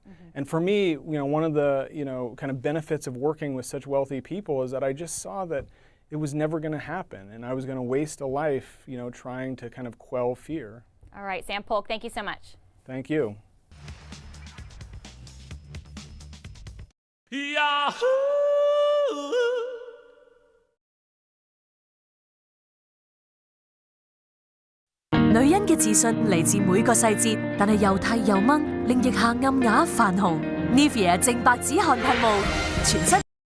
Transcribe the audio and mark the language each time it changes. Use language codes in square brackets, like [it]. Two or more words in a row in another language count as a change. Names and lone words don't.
[en] And for me, you know, one of the, you know, kind of benefits of working with such wealthy people is that I just saw that it was never going to happen, and I was going to waste a life, you know, trying to kind of quell fear. All right, Sam Polk, thank you so much. Thank you. Yahoo! [yue] 女人嘅自信嚟自每個細節，但係又剃又掹，令腋下暗啞泛紅。 Nivea 淨白止汗噴霧，全身。